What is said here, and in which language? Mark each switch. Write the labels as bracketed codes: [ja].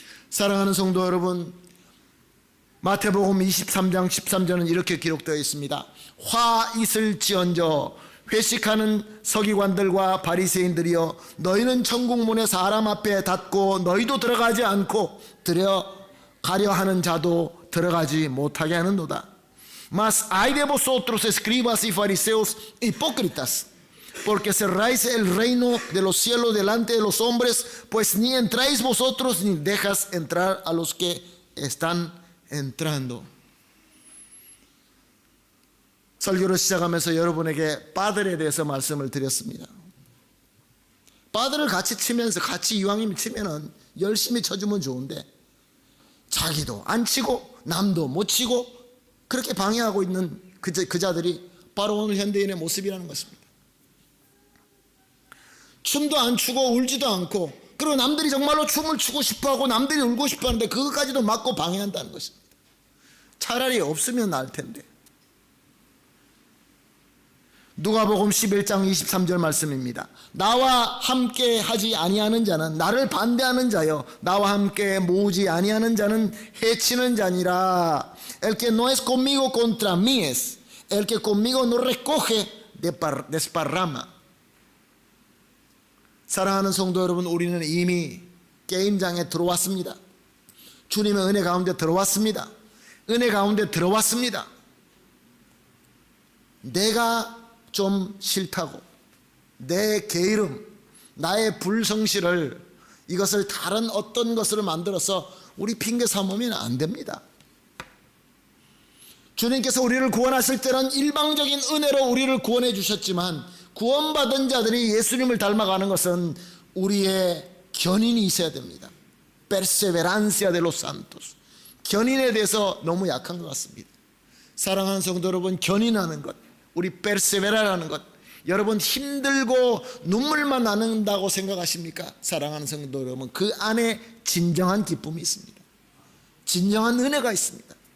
[ko] 사랑하는 성도 여러분, 마태복음 23장 13절은 이렇게 기록되어 있습니다. 화 있을지언저 회식하는 서기관들과 바리새인들이여, 너희는 천국문에 사람 앞에 닫고 너희도 들어가지 않고 들어가려 하는 자도 들어가지 못하게 하는도다. [es] Mas hay de vosotros, escribas y fariseos hipócritas, porque cerráis el reino de los cielos delante de los hombres, pues ni entráis vosotros ni dejas entrar a los que están entrando. [ko] 설교를 시작하면서 여러분에게 빠들에 대해서 말씀을 드렸습니다. 빠들을 같이 치면서, 같이 이왕이면 치면은 열심히 쳐주면 좋은데, 자기도 안 치고 남도 못 치고 그렇게 방해하고 있는 그 자들이 바로 오늘 현대인의 모습이라는 것입니다. 춤도 안 추고 울지도 않고, 그리고 남들이 정말로 춤을 추고 싶어하고 남들이 울고 싶어하는데 그것까지도 막고 방해한다는 것입니다. 차라리 없으면 나을 텐데. 누가복음 11장 23절 말씀입니다. 나와 함께 하지 아니하는 자는, 나를 반대하는 자여, 나와 함께 모으지 아니하는 자는 해치는 자니라. [es] El que no es conmigo contra mí es, el que conmigo no recoge desparrama. [ko] 사랑하는 성도 여러분, 우리는 이미 게임장에 들어왔습니다. 주님의 은혜 가운데 들어왔습니다. 은혜 가운데 들어왔습니다. 내가 좀 싫다고 내 게으름, 나의 불성실을, 이것을 다른 어떤 것으로 만들어서 우리 핑계 삼으면 안 됩니다. 주님께서 우리를 구원하실 때는 일방적인 은혜로 우리를 구원해 주셨지만, 구원받은 자들이 예수님을 닮아가는 것은 우리의 견인이 있어야 됩니다. [es] perseverancia de los santos. [ko] 견인에 대해서 너무 약한 것 같습니다. 사랑하는 성도 여러분, 견인하는 것, 우리 persevera라는 것, 여러분 힘들고 눈물만 나는다고 생각하십니까? 사랑하는 성도 여러분, 그 안에 진정한 기쁨이 있습니다. 진정한 은혜가 있습니다.